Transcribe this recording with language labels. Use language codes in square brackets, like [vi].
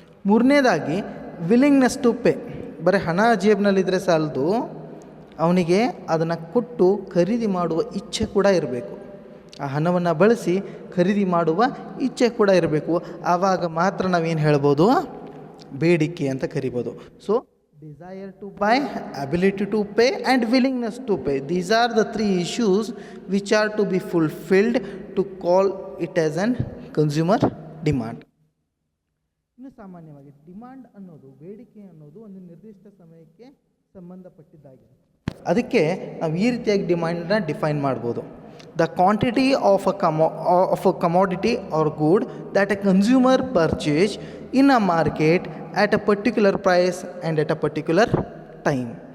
[kn] 3ನೇದಾಗಿ [en] Willingness to pay. [kn] ಬರೀ ಹಣ ಜೇಬ್ನಲ್ಲಿದ್ದರೆ ಸಾಲದು, ಅವನಿಗೆ ಅದನ್ನು ಕೊಟ್ಟು ಖರೀದಿ ಮಾಡುವ ಇಚ್ಛೆ ಕೂಡ ಇರಬೇಕು. ಆ ಹಣವನ್ನು ಬಳಸಿ ಖರೀದಿ ಮಾಡುವ ಇಚ್ಛೆ ಕೂಡ ಇರಬೇಕು. ಆವಾಗ ಮಾತ್ರ ನಾವೇನು ಹೇಳ್ಬೋದು, ಬೇಡಿಕೆ ಅಂತ ಕರಿಬೋದು. [en] desire to buy, ability to pay and willingness to pay. These are the 3 issues which are to be fulfilled to call it as an consumer demand. [kn] ಇನ್ನು ಸಾಮಾನ್ಯವಾಗಿ ಡಿಮಾಂಡ್ ಅನ್ನೋದು, ಬೇಡಿಕೆ ಅನ್ನೋದು ಒಂದು ನಿರ್ದಿಷ್ಟ ಸಮಯಕ್ಕೆ ಸಂಬಂಧಪಟ್ಟಿದ್ದಾಗಿದೆ. ಅದಕ್ಕೆ ನಾವು ಈ ರೀತಿಯಾಗಿ ಡಿಮಾಂಡನ್ನ ಡಿಫೈನ್ ಮಾಡ್ಬೋದು. [en] The quantity of a commodity or good that a consumer purchase in a market at a particular price and at a particular time.